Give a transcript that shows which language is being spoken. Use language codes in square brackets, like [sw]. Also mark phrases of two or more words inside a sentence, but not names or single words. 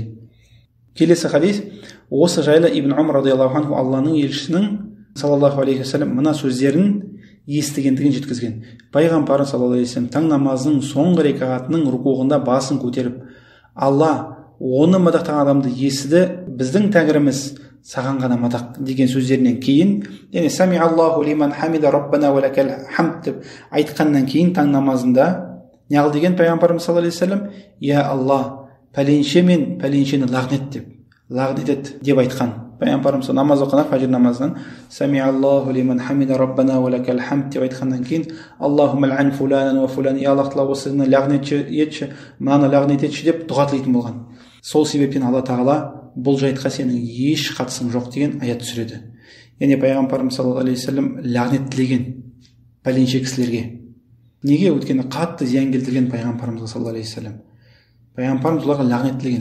[kk] Келесі хадис осы жайлы Ибн Умар [ar] رضي الله عنه [kk] Алланың елшісінің [ar] صلى الله عليه وسلم [kk] мына сөздерін естігендігін жеткізген. Пайғамбар [ar] صلى الله عليه وسلم [kk] таң намазының соңғы рекағатының рукуғында басын көтеріп, Алла оны мадақтаған адамды естіді, біздің тәңіріміз саған ғана мадақ деген сөздерінен кейін, яғни [ar] سمع الله لمن حمده ربنا ولك الحمد [kk] деп айтқаннан кейін таң намазында неғыл деген пайғамбарымыз [ar] صلى الله عليه وسلم, [kk] я Алла, пәленше мен пәленшені лағнет ет деп айтқан. Пайғамбарымыз намаз оқыған фажр намазынан [ar] سمع الله لمن حمده ربنا ولك الحمد [kk] деп айтқаннан кейін [ar] اللهم العن فلانا وفلانا, [kk] я Аллах тағала осыны лағнет етші, мынаны лағнет етші деп дұға тілейтін болған. Сол себептен Алла Тағала бұл жайтқа сенің еш қатысың жоқ деген аят түсіреді. Яғни пайғамбарымыз [ar] صلى الله عليه وسلم [kk] лағнет тілеген пәленше кісілерге. Неге? Өйткені қатты зиян келтірген пайғамбарымызға [ar] صلى الله عليه وسلم. [kk] Пайғамбарымыз оларға лағнет тілеген.